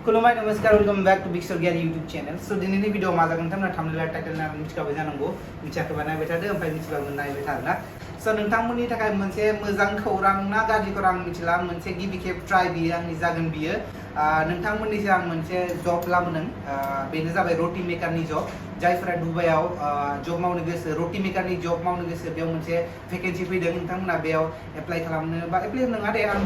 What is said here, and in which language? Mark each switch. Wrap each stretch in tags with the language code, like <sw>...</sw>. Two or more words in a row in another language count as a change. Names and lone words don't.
<brx>खुलुमबाय नमस्कार</brx> <en>welcome back to</en> <brx>Swargiary YouTube चैनल सो दिनैनि भिडिअ मा जागोन नोंथांमोना</brx> <en>thumbnail title</en> <brx>नायनानै मिथिखाबाय जानांगौ मिथियाखैबा नायबाय थादो ओमफ्राय मिथिबाबो नायबाय था आरोना सो नोंथांमोननि थाखाय मोनसे मोजां खौरां ना गाज्रि खौरां मिथिला मोनसे गिबि खेब ट्राइ बियो आंनि जागोन बियो नोंथांमोननिसिम आं मोनसे जब लाबोदों बेनो जाबाय रोटी मेकारनि जब जायफोरा दुबाइयाव जब मावनो गोसो रोटी मेकारनि जब मावनो गोसो बेयाव मोनसे भेकेन्सि फैदों नोंथांमोना बेयाव एप्लाइ खालामनो बा एप्लाइ नङा दे आं</brx>